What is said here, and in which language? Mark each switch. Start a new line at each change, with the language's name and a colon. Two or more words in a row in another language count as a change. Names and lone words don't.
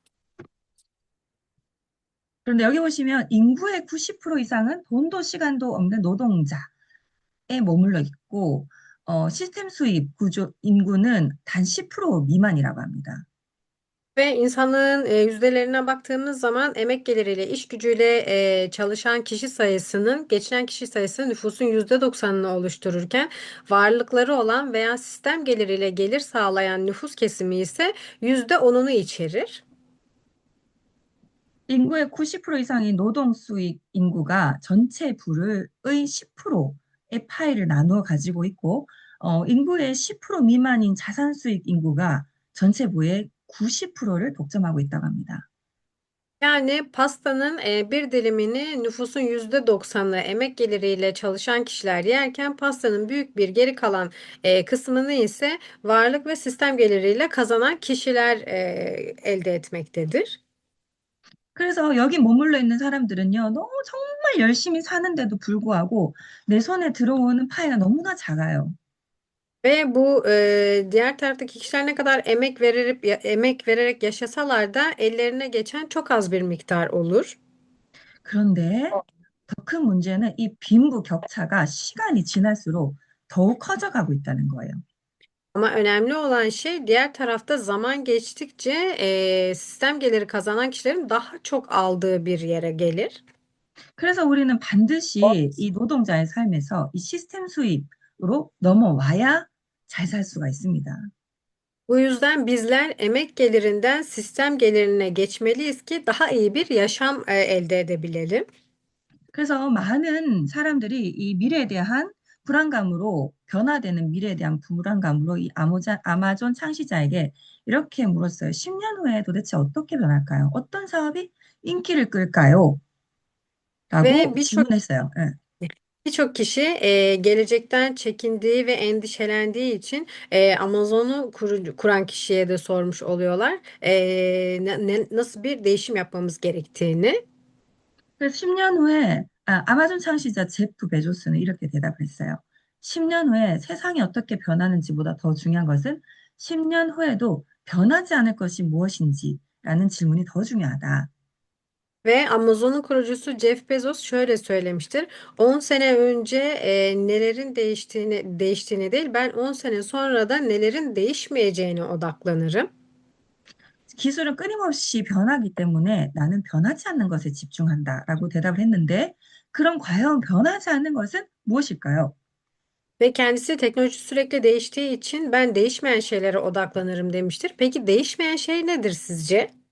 Korean: 그런데 여기 보시면 인구의 90% 이상은 돈도 시간도 없는 노동자에 머물러 있고, 시스템 수입 구조 인구는 단 10% 미만이라고 합니다.
Turkish: Ve insanlığın yüzdelerine baktığımız zaman emek geliriyle, iş gücüyle çalışan kişi sayısının, geçinen kişi sayısı nüfusun %90'ını oluştururken varlıkları olan veya sistem geliriyle gelir sağlayan nüfus kesimi ise %10'unu içerir.
Korean: 인구의 90% 이상인 노동 수익 인구가 전체 부의 10%의 파이를 나누어 가지고 있고, 인구의 10% 미만인 자산 수익 인구가 전체 부의 90%를 독점하고 있다고 합니다.
Turkish: Yani pastanın bir dilimini nüfusun %90'ı emek geliriyle çalışan kişiler yerken pastanın büyük bir geri kalan kısmını ise varlık ve sistem geliriyle kazanan kişiler elde etmektedir.
Korean: 그래서 여기 머물러 있는 사람들은요, 너무 정말 열심히 사는데도 불구하고 내 손에 들어오는 파이가 너무나 작아요.
Turkish: Ve bu diğer taraftaki kişiler ne kadar emek vererek yaşasalar da ellerine geçen çok az bir miktar olur.
Korean: 그런데 더 큰 문제는 이 빈부 격차가 시간이 지날수록 더욱 커져가고 있다는 거예요.
Turkish: Ama önemli olan şey diğer tarafta zaman geçtikçe sistem geliri kazanan kişilerin daha çok aldığı bir yere gelir.
Korean: 그래서 우리는 반드시 이 노동자의 삶에서 이 시스템 수입으로 넘어와야 잘 살 수가 있습니다.
Turkish: Bu yüzden bizler emek gelirinden sistem gelirine geçmeliyiz ki daha iyi bir yaşam elde edebilelim.
Korean: 그래서 많은 사람들이 이 미래에 대한 불안감으로 변화되는 미래에 대한 불안감으로 이 아마존 창시자에게 이렇게 물었어요. 10년 후에 도대체 어떻게 변할까요? 어떤 사업이 인기를 끌까요?
Turkish: Ve
Korean: 라고 질문했어요. 예.
Turkish: birçok kişi gelecekten çekindiği ve endişelendiği için Amazon'u kuran kişiye de sormuş oluyorlar. Nasıl bir değişim yapmamız gerektiğini.
Korean: 그래서 10년 후에 아마존 창시자 제프 베조스는 이렇게 대답을 했어요. 10년 후에 세상이 어떻게 변하는지보다 더 중요한 것은 10년 후에도 변하지 않을 것이 무엇인지라는 질문이 더 중요하다.
Turkish: Ve Amazon'un kurucusu Jeff Bezos şöyle söylemiştir. 10 sene önce nelerin değiştiğini değil, ben 10 sene sonra da nelerin değişmeyeceğine odaklanırım.
Korean: 기술은 끊임없이 변하기 때문에 나는 변하지 않는 것에 집중한다라고 대답을 했는데, 그럼 과연 변하지 않는 것은 무엇일까요?
Turkish: Ve kendisi teknoloji sürekli değiştiği için ben değişmeyen şeylere odaklanırım demiştir. Peki değişmeyen şey nedir sizce?